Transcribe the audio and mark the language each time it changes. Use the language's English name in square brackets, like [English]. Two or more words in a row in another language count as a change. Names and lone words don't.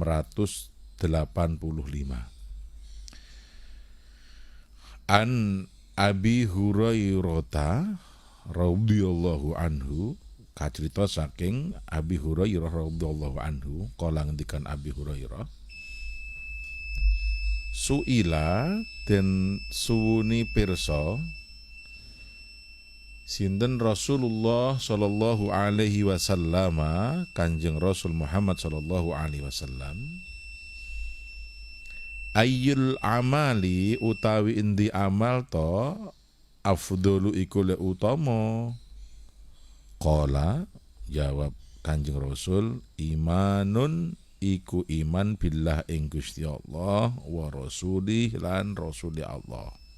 [Arabic] عن أبي هريرة رضي الله عنه, [Javanese] kacerita saking [Arabic] أبي هريرة رضي الله عنه, [Javanese] kala ngendikan Abi Hurairah, suila den suwuni pirsa sinten Rasulullah [Arabic] صلى الله عليه وسلم, [Javanese] Kanjeng Rasul Muhammad [Arabic] صلى الله عليه وسلم, أي العمل [Javanese] utawi indi amal to afdalu iku le utama. Qala, jawab Kanjeng Rasul, imanun iku iman billah ing Gusti Allah [Arabic] ورسوله [Javanese] lan rasuli Allah.